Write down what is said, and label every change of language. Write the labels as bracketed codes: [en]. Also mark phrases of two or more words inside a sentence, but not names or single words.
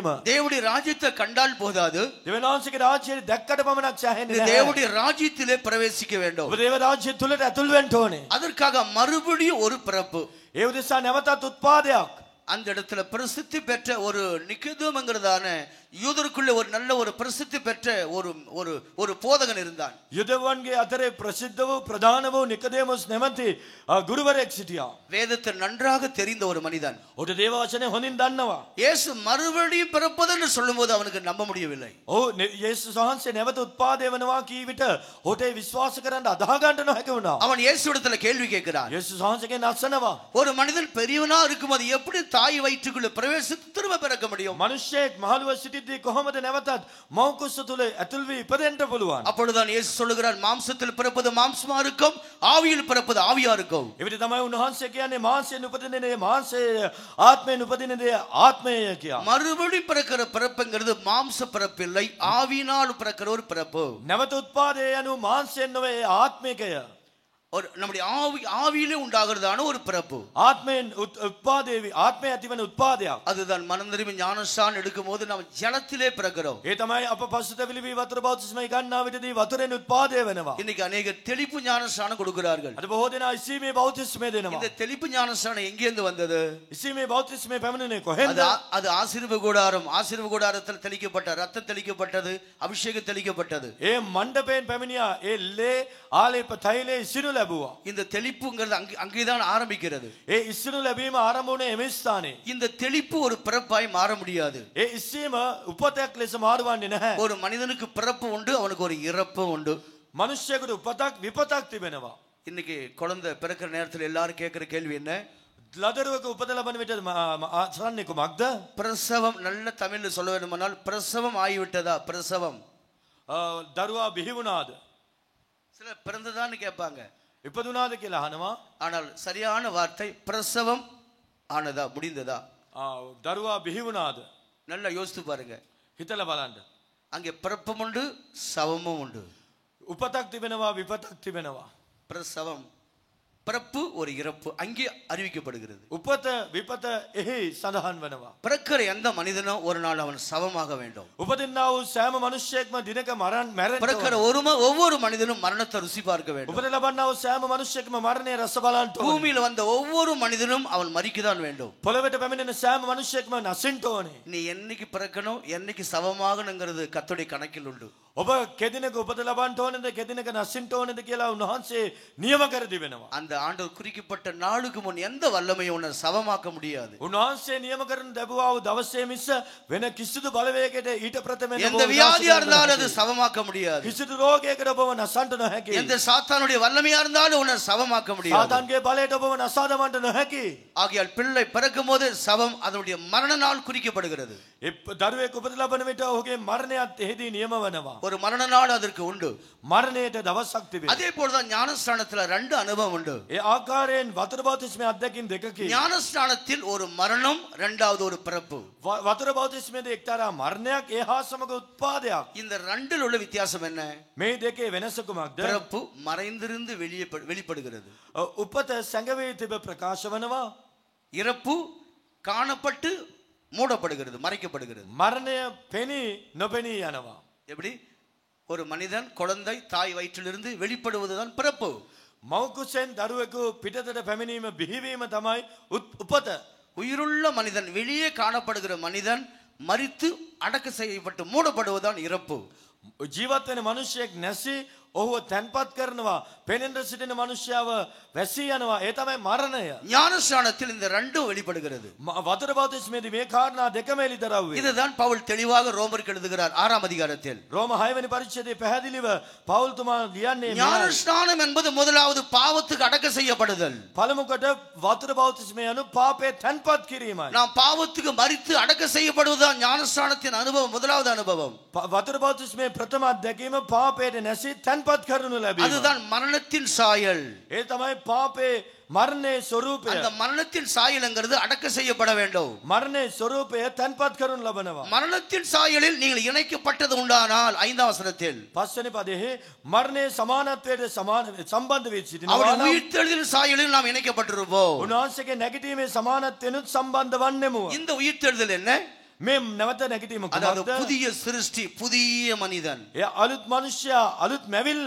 [ta] தேவனுடைய ராஜ்யத்தை கண்டால் போதாது, [si] දෙවියන් වහන්සේගේ රාජ්‍යය දැක්කට පමණක් සෑහෙන්නේ [ta] இந்த [si] නැහැ. [ta] தேவனுடைய ராஜ்யத்திலே பிரவேசிக்க வேண்டும். [si] ඔබ දේව රාජ්‍ය තුලට ඇතුල් වෙන්න ඕනේ. [ta] அதற்காக மறுபடியும் ஒரு பிறப்பு. [si] ඒ උදෙසා නැවතත් උත්පාදයක්. [ta] அந்த இடத்துல பிரசித்தி பெற்ற ஒரு நிக்கதோம்ங்கிறதான யூதருக்குள்ள ஒரு நல்ல ஒரு பிரசித்தி பெற்ற ஒரு ஒரு ஒரு போதகன் இருந்தான். [si] යුදෙවන්ගේ අතරේ ප්‍රසිද්ධ වූ ප්‍රධාන වූ නිකදේමොස් නැමැති ගුරුවරයෙක් සිටියා. [ta] வேதத்தை நன்றாக தெரிந்த ஒரு மனிதன். [si] ඔහුට දේව වචනේ හොඳින් දන්නවා. [ta] இயேசு மறுபடியும் பிறப்பதுன்னு சொல்லும்போது அவனுக்கு நம்ப முடியவில்லை. [si] ඔහු යේසුස් වහන්සේ නැවත උත්පාදේ වෙනවා කී විට ඔහුට විශ්වාස කරන්න අදහ ගන්න නොහැකි වුණා. [ta] அவன் இயேசுவிடத்துல கேள்வி கேட்கிறான். [si] යේසුස් වහන්සේගෙන් අසනවා. [ta] ஒரு மனிதன் பெரியவனா இருக்கும்போது எப்படி தாய் வயிற்றுக்குள்ள பிரவேசித்து திரும்ப பிறக்க முடியும்? [si] මනුෂ්‍යයෙක් මහලුව සිටිද්දී කොහොමද නැවතත් මව් කුස තුල ඇතුල් වී ඉපදෙන්න පුළුවන්? [ta] அப்பொழுதுதான் இயேசு சொல்லுகிறார், மாம்சத்தில் பிறப்பது மாம்சமா இருக்கும், ஆவியில் பிறப்பது ஆவியா இருக்கும். [si] එවිට තමයි උන්වහන්සේ කියන්නේ මාංශයෙන් උපදින දේ මාංශය, ආත්මයෙන් උපදින දේ ආත්මය කියා. [ta] மறுபடி பிறக்கிற பிறப்புங்கிறது மாம்ச பிறப்பில்லை, ஆவியினால் பிறக்கிற ஒரு பிறப்பு. [si] නැවත උත්පාදේ යනු මාංශයෙන් නොවේ ආත්මිකය. [ta] ஒரு நம்முடைய ஆவியிலே உண்டாகிறதான ஒரு பிறப்பு. [si] ආත්මයෙන් උත්පාදේ ආත්මය ඇතිවන උත්පාදයක්. [ta] அதுதான் மனம் திரும்பி ஞானஸ்நானம் எடுக்கும்போது நாம் ஜலத்திலே பிறக்கிறோம். [si] ඒ තමයි අප පසුතැවිලි වී වතුර බෞතිස්මය ගන්නා විටදී වතුරෙන් උත්පාදේ වෙනවා. [ta] இன்னைக்கு अनेक தெளிப்பு ஞானஸ்நானம் கொடுக்கிறார்கள். [si] අද බොහෝ දෙනා ඉසීමේ බෞතිස්මය දෙනවා. [ta] இந்த தெளிப்பு ஞானஸ்நானம் எங்கிருந்து வந்தது? [si] ඉසීමේ බෞතිස්මය පැමිණෙන්නේ කොහෙන්ද? [ta] அது ஆசீர்வாத கூடாரம். ஆசீர்வாத கூடாரத்தில் தெளிக்கப்பட்ட ரத்தம் தெளிக்கப்பட்டது, அபிஷேகம் தெளிக்கப்பட்டது. [si] ඒ මණ්ඩපයෙන් පැමිණියා. ඒ ලේ ආලේප තෛලයේ ඉසිනු ලැබුවා. [ta] இந்த தெளிப்புங்கிறது அங்கேதான் ஆரம்பிக்கிறது. [si] ඒ ඉසිනු ලැබීම ආරම්භ වුණේ එම ස්ථානයේ. [ta] இந்த தெளிப்பு ஒரு பிறப்பாய் மாற முடியாது. [si] ඒ ඉසීම උපතක් ලෙස මාරුවන්නේ නැහැ. [ta] ஒரு மனிதனுக்கு பிறப்பு உண்டு, அவனுக்கு ஒரு இறப்பு உண்டு. [si] මනුෂ්‍යයෙකුට උපතක් විපතක් තිබෙනවා. [ta] இன்னைக்கு குழந்தை பிறக்கிற நேரத்தில் எல்லாரும் கேட்கிற கேள்வி என்ன? [si] ලදරුවක උපත ලබන විට ආසන්නේ කුමක්ද? [ta] பிரசவம். நல்ல தமிழ்ல சொல்ல வேண்டுமானால் பிரசவம் ஆகிவிட்டதா? பிரசவம். [si] දරුවා බිහි වුණාද? [ta] சில பிறந்ததான்னு கேட்பாங்க. [si] ඉපදුනාද කියලා අහනවා. [ta] ஆனால் சரியான வார்த்தை பிரசவம் ஆனதா, முடிந்ததா? [si] දරුවා බිහි වුණාද? [ta] நல்லா யோசித்து பாருங்க. [si] හිතලා බලන්න. [ta] அங்கே பிறப்பும் உண்டு, சவமும் உண்டு. [si] උපතක් තිබෙනවා විපතක් තිබෙනවා. [ta] பிரசவம், பிறப்பு, ஒரு இறப்பு அங்கே அறிவிக்கப்படுகிறது. [si] උපත විපත එහි සඳහන් වෙනවා. [ta] பிறக்கிற எந்த மனிதனும் ஒரு நாள் அவன் சவமாக வேண்டும். [si] උපදින්නා වූ සෑම මිනිසෙක්ම දිනක මැරෙන්න. [ta] பிறக்கிற ஒவ்வொரு மனிதனும் மரணத்தை ருசி பார்க்க வேண்டும். [si] උපත ලබන්නා වූ සෑම මිනිසෙක්ම මරණය රස බලන්න ඕනේ. [ta] பூமியில் வந்த ஒவ்வொரு மனிதனும் அவன் மரிக்கதான் வேண்டும். [si] පොළොවට පැමිණෙන සෑම මිනිසෙක්ම නැසින්න ඕනේ. [ta] நீ என்னைக்கு பிறக்கணும், என்னைக்கு சவமாகணுங்கிறது கர்த்தருடைய கணக்கில் உண்டு. [si] ඔබ කෙදිනක උපත ලබන්න ඕනේද කෙදිනක නැසින්න ඕනේද කියලා උන්වහන්සේ නියම කර තිබෙනවා. [ta] அந்த ஆண்டவர் குறிக்கப்பட்ட நாளுக்கு முன் எந்த வல்லமையும் உன்னை சவமாக்க முடியாது. [si] උන්වහන්සේ නියම කරන දබුවා වූ දවසේ මිස වෙන කිසිදු බලවේගයකට ඊට ප්‍රථමයෙන් [ta] எந்த வியாதியா இருந்தாலும் அது சவமாக்க முடியாது. [si] කිසිදු රෝගයකට ඔබව නැසන්න නොහැකි. [ta] எந்த சாத்தானுடைய வல்லமையா இருந்தாலும் உன்னை சவமாக்க முடியாது. [si] සාතන්ගේ බලයට ඔබව නැසාදමන්න නොහැකි. [ta] ஆகையால் பிள்ளை பிறக்கும் போது சவம் அதனுடைய மரண நாள் குறிக்கப்படுகிறது. [si] දරුවෙක් උපත ලබන විට ඔහුගේ මරණයත් එහිදී නියම වෙනවා. [ta] ஒரு மரண நாள் அதற்கு உண்டு. [si] මරණයට දවසක් තිබේ. [ta] அதே போலதான் ஞானஸ்நானத்துல ரெண்டு அனுபவம் உண்டு. [si] ඒ ආකාරයෙන් වතුර බෞතිස්මය අත්දැකීම් දෙකකින් [ta] ஞானஸ்நானத்தில் ஒரு மரணம், இரண்டாவது ஒரு பிறப்பு. [si] වතුර බෞතිස්මයේදී එක්තරා මරණයක් ඒ හා සමග උත්පාදයක්. [ta] இந்த ரெண்டில் உள்ள வித்தியாசம் என்ன? [si] මේ දෙකේ වෙනස කුමක්ද? [ta] பிறப்பு மறைந்திருந்து வெளிப்படுகிறது. [si] උපත සැඟවී තිබ ප්‍රකාශ වනවා. [ta] இறப்பு காணப்பட்டு மூடப்படுகிறது, மறைக்கப்படுகிறது. [si] මරණය පෙනී නොපෙනී යනවා. [ta] எப்படி? ஒரு மனிதன் குழந்தை தாய் வயிற்றிலிருந்து வெளிப்படுவதுதான் பிறப்பு. [si] මව්කුසෙන් දරුවෙකු පිටතට පැමිණීම බිහිවීම තමයි උපත. [ta] உயிருள்ள மனிதன், வெளியே காணப்படுகிற மனிதன் மரித்து அடக்க செய்யப்பட்டு மூடப்படுவதுதான் இறப்பு. [si] ජීවත් වෙන මනුෂ්‍යයෙක් නැසී ඔහුව තැන්පත් කරනවා. පෙනෙන්න සිටින මනුෂ්‍යව වැසී යනවා. ඒ තමයි මරණය. [ta] ஞானஸ்நானத்தில் இந்த ரெண்டும் வெளிப்படுகிறது. [si] වතුර බෞතිස්මයේදී මේ කාරණා දෙකම එළිදරව් වේ. [ta] இதுதான் பவுல் தெளிவாக ரோமருக்கு எழுதுகிறார் 6ஆம் அதிகாரத்தில். [si] රෝම 6 වෙනි පරිච්ඡේදයේ පැහැදිලිව පවුල් තුමා ලියන්නේ [ta] ஞானஸ்நானம் என்பது முதலாவது பாவத்துக்கு அடக்க செய்யப்படுதல். [si] පළමුකොට වතුර බෞතිස්මය anu පාපේ තැන්පත් කිරීමයි. [ta] நாம் பாவத்துக்கு மரித்து அடக்க செய்யப்படுவதுதான் ஞானஸ்நானத்தின் அனுபவம், முதலாவது அனுபவம். [si] වතුර බෞතිස්මයේ ප්‍රථම අත්දැකීම පාපයට නැසී තැන්පත් කරනු ලැබීම. [ta] அதுதான் மரணத்தின் சாயல். [si] ඒ තමයි පාපේ මරණයේ ස්වરૂපය. [ta] அந்த மரணத்தின் சாயல்ங்கிறது அடக்க செய்யப்பட வேண்டும். [si] මරණයේ ස්වરૂපය තැන්පත් කරනු ලබනවා. [ta] மரணத்தின் சாயலில் நீங்கள் இணைக்கப்பட்டது உண்டானால் 5ஆம் வசனத்தில் [si] පස්වෙනි පදයේ මරණයේ සමානත්වයට සම්බන්ධ වී සිටිනවා. [ta] அவருடைய உயிர்த்தெழுதலின் சாயலில் நாம் இணைக்கப்பட்டிருப்போம். [si] උන්වහන්සේගේ නැගිටීමේ සමානත්වයෙන්ුත් සම්බන්ධ වන්නෙමු. [ta] இந்த உயிர்த்தெழுதல் என்ன? [si] මේ නැවත නැගිටීම [ta] அதாவது [si] කුමක්ද? [ta] புதிய சிருஷ்டி, புதிய மனிதன். [si] ඒ අලුත් මනුෂ්‍යයා අලුත් මැවිල්ල.